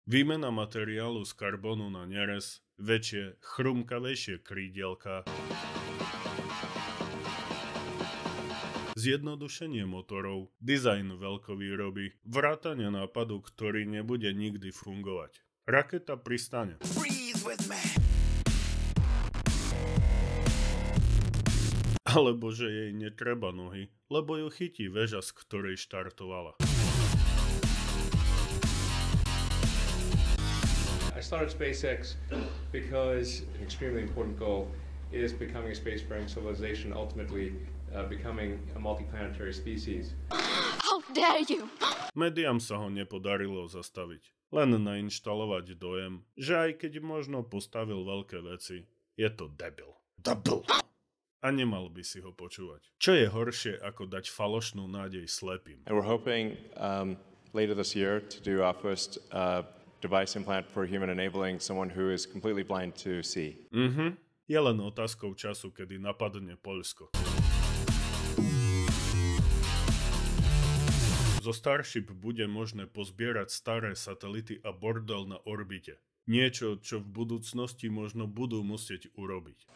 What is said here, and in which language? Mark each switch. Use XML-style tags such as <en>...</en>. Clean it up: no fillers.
<sk>Výmena materiálu z karbonu na nerez, väčšie, chrumkavejšie krídielka, zjednodušenie motorov, dizajn veľkovýroby, vrátane nápadu, ktorý nebude nikdy fungovať. Raketa pristane. Alebo že jej netreba nohy, lebo ju chytí väža, z ktorej štartovala.</sk> <en>I started SpaceX because an extremely important goal is becoming a spacefaring civilization, ultimately becoming a multiplanetary species. How dare you!</en> <sk>Médiám sa ho nepodarilo zastaviť. Len nainštalovať dojem, že aj keď možno postavil veľké veci, je to debil. A nemal by si ho počúvať. Čo je horšie, ako dať falošnú nádej slepým?</sk> <en>And we're hoping later this year to do our first device implant for human enabling someone who is completely blind to see.</en> <sk>Je len otázkou času, kedy napadne Poľsko. Zo Starship bude možné pozbierať staré satelity a bordel na orbite. Niečo, čo v budúcnosti možno budú musieť urobiť.</sk>